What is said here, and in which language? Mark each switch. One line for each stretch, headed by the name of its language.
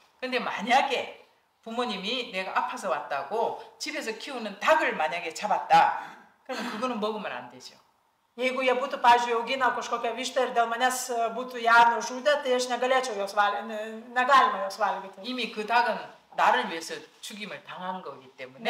Korean: 근데 만약에 부모님이 내가 아파서 왔다고 집에서 키우는 닭을 만약에 잡았다, 그럼 그거는 먹으면 안 되죠.
Lithuanian: Jeigu jie būtų, pavyzdžiui, augina kažkokią vištą ir dėl manęs būtų ją nužudę, tai aš negalėčiau jos valgyti, negalima jos valgyti.
Korean: 이미 그 닭은 나를 위해서 죽임을 당한 거기 때문에